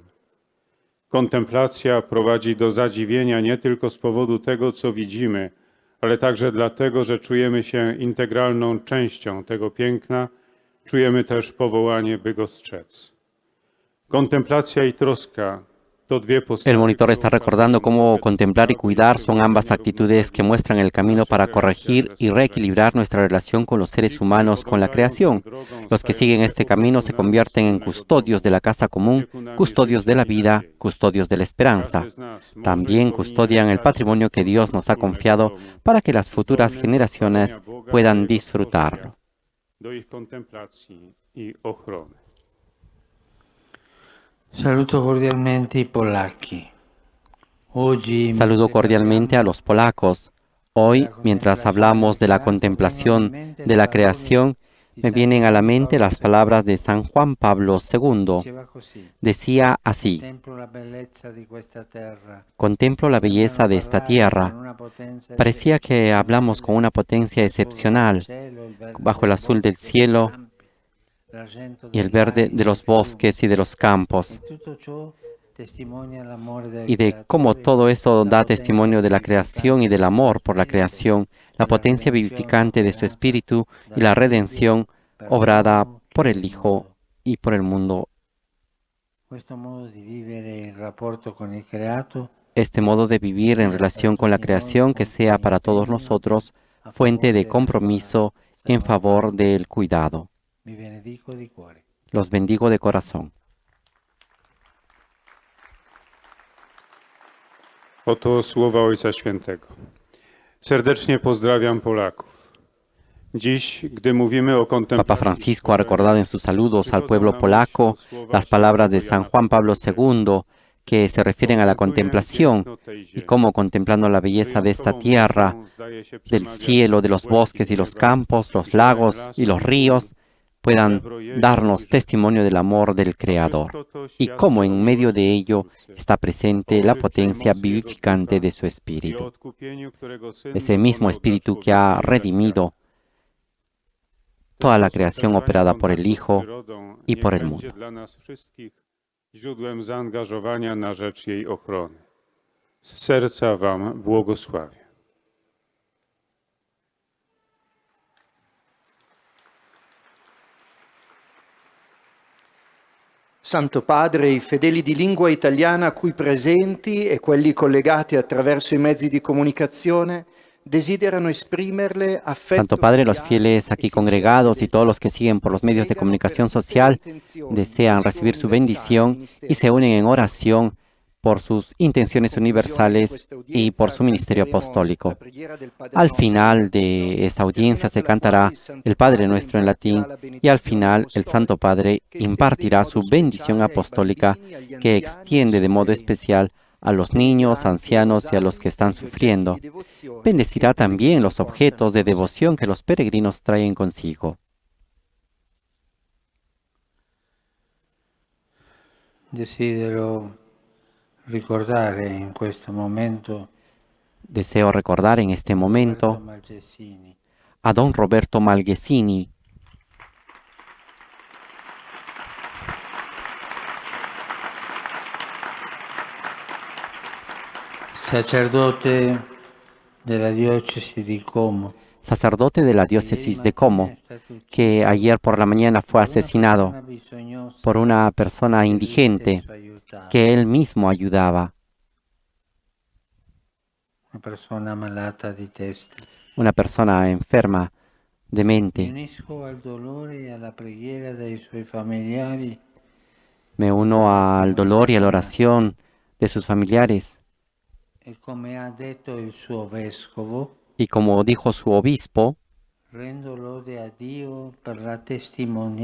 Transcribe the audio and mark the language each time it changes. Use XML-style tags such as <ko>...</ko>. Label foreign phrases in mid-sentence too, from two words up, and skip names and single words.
<pl>Kontemplacja prowadzi do zadziwienia nie tylko z powodu tego, co widzimy, ale także dlatego, że czujemy się integralną częścią tego piękna, czujemy też powołanie, by go strzec. Contemplacja y troska to dwie postawy.</pl> <es>El monitor está recordando cómo contemplar y cuidar son ambas actitudes que muestran el camino para corregir y reequilibrar nuestra relación con los seres humanos, con la creación. Los que siguen este camino se convierten en custodios de la casa común, custodios de la vida, custodios de la esperanza. También custodian el patrimonio que Dios nos ha confiado para que las futuras generaciones puedan disfrutarlo.</es> <pl>Do ich kontemplacji i ochrony.</pl> <it>Saluto cordialmente i polacchi. Oggi,</it> <es>Saludo cordialmente a los polacos. Hoy, mientras hablamos de la contemplación de la creación, me vienen a la mente las palabras de San Juan Pablo II.</es> <it>diceva così:</it> <es>Decía así:</es> <it>contemplo la bellezza di questa terra.</it> <es>contemplo la belleza de esta tierra. Parecía que hablamos con una potencia excepcional, bajo el azul del cielo y el verde de los bosques y de los campos, y de cómo todo eso da testimonio de la creación y del amor por la creación, la potencia vivificante de su espíritu y la redención obrada por el Hijo y por el mundo.</es> <it>Questo modo di vivere il rapporto con il creato</it> <es>Este modo de vivir en relación con la creación que sea para todos nosotros fuente de compromiso en favor del cuidado.</es> <it>vi benedico di cuore.</it> <es>Los bendigo de corazón.</es> <pl>Oto słowa Ojca Świętego. Serdecznie pozdrawiam Polaków. Dziś, gdy mówimy o kontemplacji,</pl> <es>Papa Francisco ha recordado en sus saludos al pueblo polaco las palabras de San Juan Pablo II que se refieren a la contemplación y cómo contemplando la belleza de esta tierra, del cielo, de los bosques y los campos, los lagos y los ríos, puedan darnos testimonio del amor del Creador y cómo en medio de ello está presente la potencia vivificante de su Espíritu. Ese mismo Espíritu que ha redimido toda la creación operada por el Hijo y por el mundo.</es> <pl>Źródłem zaangażowania na rzecz jej ochrony. Z serca Wam błogosławię.</pl> <it>Santo Padre, i fedeli di lingua italiana qui presenti e quelli collegati attraverso i mezzi di comunicazione desiderano esprimerle affetto.</it> <es>Santo Padre, los fieles aquí congregados y todos los que siguen por los medios de comunicación social desean recibir su bendición y se unen en oración por sus intenciones universales y por su ministerio apostólico. Al final de esta audiencia se cantará el Padre Nuestro en latín y al final el Santo Padre impartirá su bendición apostólica que extiende de modo especial a los niños, ancianos y a los que están sufriendo. Bendecirá también los objetos de devoción que los peregrinos traen consigo.</es> <it>Desidero ricordare in questo momento</it> <es>Deseo recordar en este momento Malgessini, a don Roberto Malgessini,</es> <it>sacerdote della diocesi di Como,</it> <es>sacerdote de la diócesis de Como, que ayer por la mañana fue asesinado por una persona indigente que él mismo ayudaba,</es> <it>una persona malata di testa.</it> <es>una persona enferma de</es> <it>Mi</it> <es>mente.</es> <it>unisco al dolore e alla preghiera dei suoi familiari</it> <es>Me uno al dolor y a la oración de sus familiares</es> <it>e, come ha detto il suo vescovo,</it> <es>y como dijo su obispo,</es> <it>rendo lode a Dio per la testimonianza,</it>